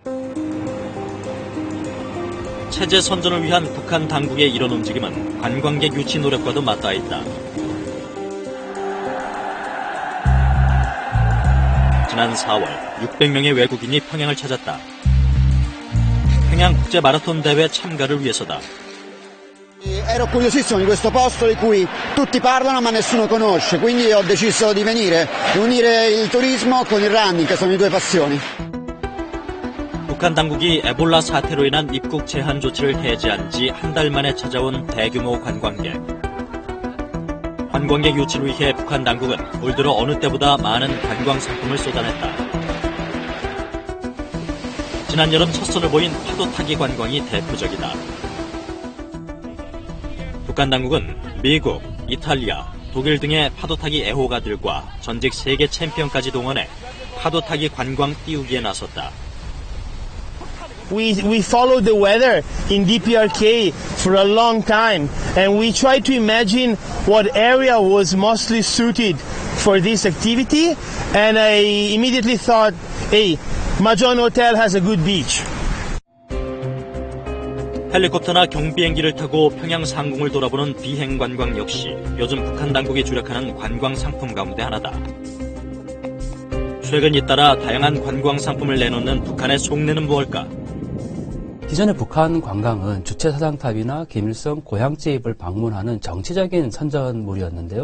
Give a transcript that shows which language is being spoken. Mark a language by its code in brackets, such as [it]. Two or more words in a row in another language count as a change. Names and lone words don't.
[ko] 체제 선전을 위한 북한 당국의 이런 움직임은 관광객 유치 노력과도 맞닿아 있다. 지난 4월 600명의 외국인이 평양을 찾았다. 평양 국제 마라톤 대회 참가를 위해서다. [it] Ero curiosissimo di questo posto di cui tutti parlano ma nessuno conosce, quindi ho deciso di venire e unire il turismo con il running, che sono le due passioni. [ko] 북한 당국이 에볼라 사태로 인한 입국 제한 조치를 해제한 지 한 달 만에 찾아온 대규모 관광객. 관광객 유치를 위해 북한 당국은 올 들어 어느 때보다 많은 관광 상품을 쏟아냈다. 지난 여름 첫 선을 보인 파도 타기 관광이 대표적이다. 북한 당국은 미국, 이탈리아, 독일 등의 파도 타기 애호가들과 전직 세계 챔피언까지 동원해 파도 타기 관광 띄우기에 나섰다. [en] We followed the weather in DPRK for a long time, and we tried to imagine what area was mostly suited for this activity, and I immediately thought, hey, Mahjong Hotel has a good beach. [ko] 헬리콥터나 경비행기를 타고 평양 상공을 돌아보는 비행 관광 역시 요즘 북한 당국이 주력하는 관광 상품 가운데 하나다. 최근 잇따라 다양한 관광 상품을 내놓는 북한의 속내는 무엇일까? 기존의 북한 관광은 주체 사상탑이나 김일성 고향집을 방문하는 정치적인 선전물이었는데요.